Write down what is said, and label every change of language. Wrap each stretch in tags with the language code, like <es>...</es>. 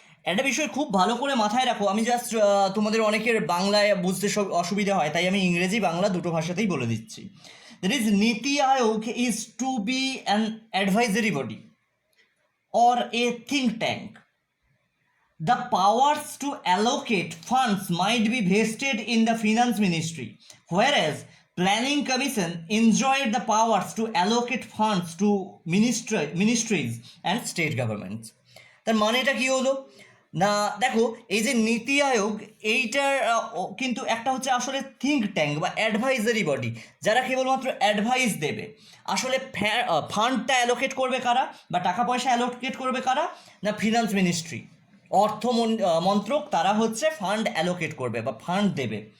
<bn>একটা বিষয় খুব ভালো করে মাথায় রাখো, আমি জাস্ট তোমাদের অনেকের বাংলায় বুঝতে অসুবিধা হয়, তাই আমি ইংরেজি বাংলা দুটো ভাষাতেই বলে দিচ্ছি।</bn> <en>That is, NITI Aayog is to be an advisory body or a think tank. The powers to allocate funds might be vested in the finance ministry, whereas planning commission enjoyed the powers to allocate funds to ministries and state governments.</en> <bn>তার মানেটা কি হলো না, দেখো এই যে নীতি আয়োগ, এইটার কিন্তু একটা হচ্ছে আসলে থিঙ্ক ট্যাঙ্ক বা অ্যাডভাইজারি বডি, যারা কেবলমাত্র অ্যাডভাইস দেবে। আসলে ফান্ডটা অ্যালোকেট করবে কারা, বা টাকা পয়সা অ্যালোকেট করবে কারা, না ফিনান্স মিনিস্ট্রি, অর্থ মন্ত্রক, তারা হচ্ছে ফান্ড অ্যালোকেট করবে বা ফান্ড দেবে।</bn>